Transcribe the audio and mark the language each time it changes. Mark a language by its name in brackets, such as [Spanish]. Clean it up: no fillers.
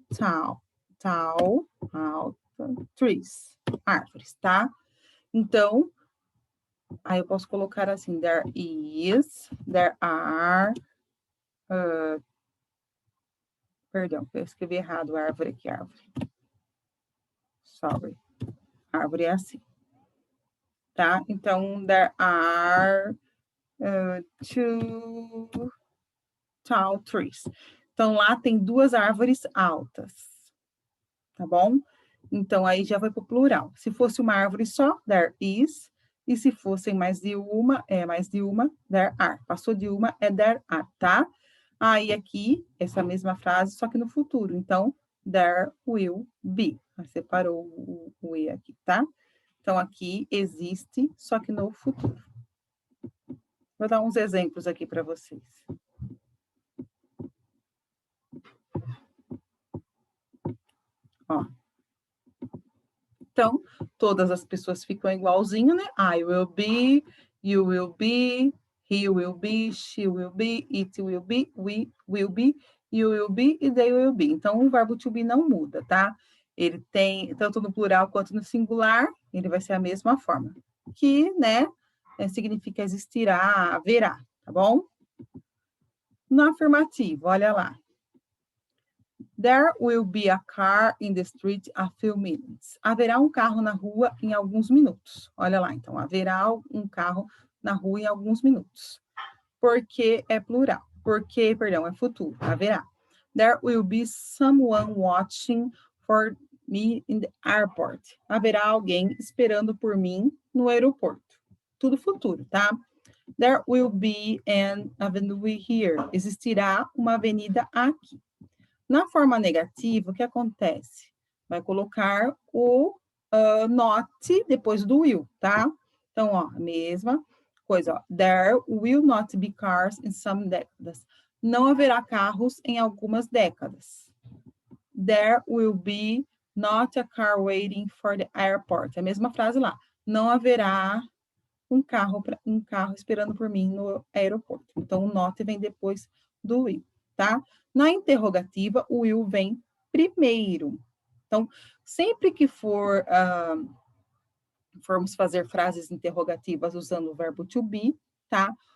[Portuguese] Tall, tall, alta, trees, árvores, tá? Então, aí eu posso colocar assim, [English] there is, there are, [Portuguese] perdão, eu escrevi errado, árvore aqui, árvore. Sorry. Árvore é assim, tá? [English] Então, there are two tall trees. [Portuguese] Então, lá tem duas árvores altas, tá bom? Então, aí já vai para o plural. Se fosse uma árvore só, [English] there is. [Portuguese] E se fossem mais de uma, [English] there are. [Portuguese] Passou de uma, é [English] there are, [Portuguese] tá? Aí aqui, essa mesma frase, só que no futuro. Então, [English] there will be. [Portuguese] Separou o e aqui, tá? Então, aqui existe, só que no futuro. Vou dar uns exemplos aqui para vocês. Ó. Então, todas as pessoas ficam igualzinho, né? [English] I will be, you will be, he will be, she will be, it will be, we will be, you will be e they will be. [Portuguese] Então, o verbo to be não muda, tá? Ele tem, tanto no plural quanto no singular, ele vai ser a mesma forma. Que, né, significa existirá, haverá, tá bom? No afirmativo, olha lá. [English] There will be a car in the street a few minutes. [Portuguese] Haverá um carro na rua em alguns minutos. Olha lá, então, haverá um carro na rua em alguns minutos. Porque é plural. Porque, perdão, é futuro. Haverá. [English] There will be someone watching for me in the airport. [Portuguese] Haverá alguém esperando por mim no aeroporto. Tudo futuro, tá? [English] There will be an avenue here. [Portuguese] Existirá uma avenida aqui. Na forma negativa, o que acontece? Vai colocar o not depois do will, tá? Então, ó, a mesma coisa, ó. [English] There will not be cars in some décadas. [Portuguese] Não haverá carros em algumas décadas. [English] There will be not a car waiting for the airport. [Portuguese] É a mesma frase lá. Não haverá um carro esperando por mim no aeroporto. Então, o not vem depois do will, tá? Na interrogativa, o will vem primeiro. Então, sempre que formos fazer frases interrogativas usando o verbo to be, tá?